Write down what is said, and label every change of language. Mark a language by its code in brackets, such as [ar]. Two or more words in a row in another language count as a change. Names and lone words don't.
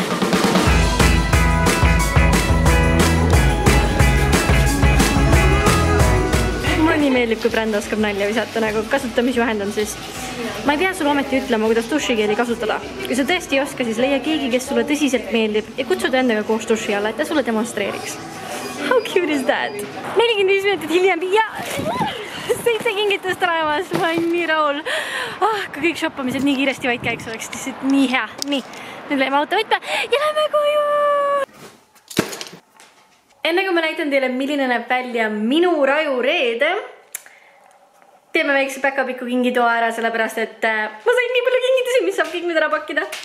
[et] Nii meeldib, kui bränd oskab nalja visata, nagu kasutamisjuhend on siis. Ma ei pea sulle ometi ütlema, kuidas dušikeeli kasutada. Kui sa tõesti ei oska, siis leia keegi, kes sulle tõsiselt meeldib ja kutsuda endaga koos duši alla, et ta sulle demonstreeriks. [en] How cute is that? [et] 45 minutit hiljem ja 7 kingitust olemas. Ma olen nii rahul. Kui kõik shoppamised nii kiiresti vaid käiks oleks lihtsalt nii hea. Nii, nüüd läheme autovõtme ja lähme koju! Enne kui ma näitan teile, milline näeb välja minu raju reede, teeme väikse päkapiku kingitoa ära, sellepärast et ma sain nii palju kingitusi, mis saab kõik nüüd ära pakkida.